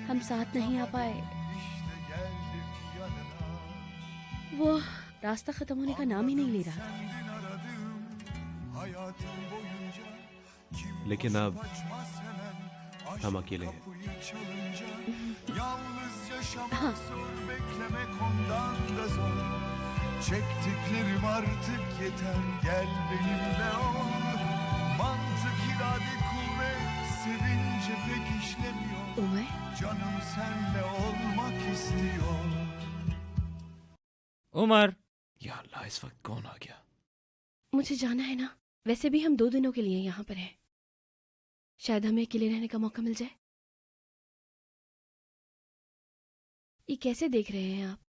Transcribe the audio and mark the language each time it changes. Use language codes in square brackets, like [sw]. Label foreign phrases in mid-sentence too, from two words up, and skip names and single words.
[hi] हम साथ नहीं आ पाए, वो रास्ता खत्म होने का नाम ही नहीं ले रहा था। लेकिन अब हम अकेले हैं। हाँ, [tr] Çektiklerim artık yeter, gel benimle ol. Mantık, irade, kuvvet sevince pek işlemiyor. [hi] उमर, [tr] Canım senle olmak istiyor. [hi] उमर, [ar] يا الله, [hi] इस वक्त कौन आ गया? मुझे जाना है ना। वैसे भी हम 2 दिनों के लिए यहाँ पर हैं। शायद हमें अकेले रहने का मौका मिल जाए। ये कैसे देख रहे हैं आप?